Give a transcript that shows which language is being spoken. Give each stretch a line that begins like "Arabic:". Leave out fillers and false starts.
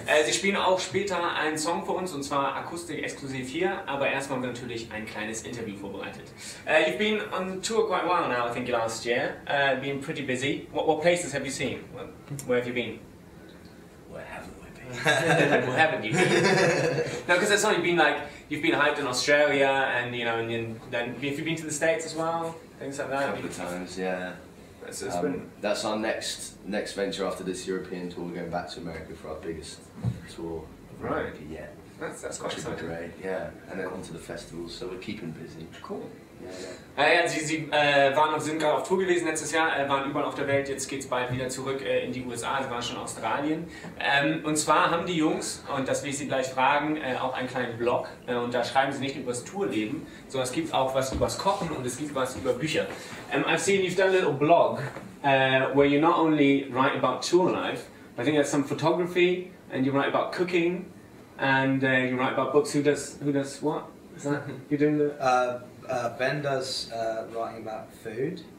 German: Sie spielen auch später einen Song für uns und zwar Akustik exklusiv hier, aber erstmal haben wir natürlich ein kleines Interview vorbereitet.
English: You've been on tour quite a while now, I think last year. Been pretty busy. What places have you seen? Where have you been? Where haven't we been? Where haven't you been? No, because it's only been like you've been hyped in Australia, and you know, and then have you been to the States as well? Things like that. A couple of times, yeah. That's our next venture after this European tour. We're going back to America for our biggest tour of America yet. That's quite exciting. Great, yeah. And then onto the festivals, so we're keeping busy. Cool. Yeah.
German: Sie sind gerade auf Tour gewesen letztes Jahr, waren überall auf der Welt, jetzt geht es bald wieder zurück in die USA, sie waren schon in Australien. Und zwar haben die Jungs, und das will ich Sie gleich fragen, auch einen kleinen Blog, und da schreiben sie nicht über das Tourleben, sondern es gibt auch was übers Kochen und es gibt was über Bücher.
English: I've seen you've done a little blog where you not only write about tour life, I think there's some photography, and you write about cooking, and you write about books. Who does what? Is that you're doing the? Ben does writing about food,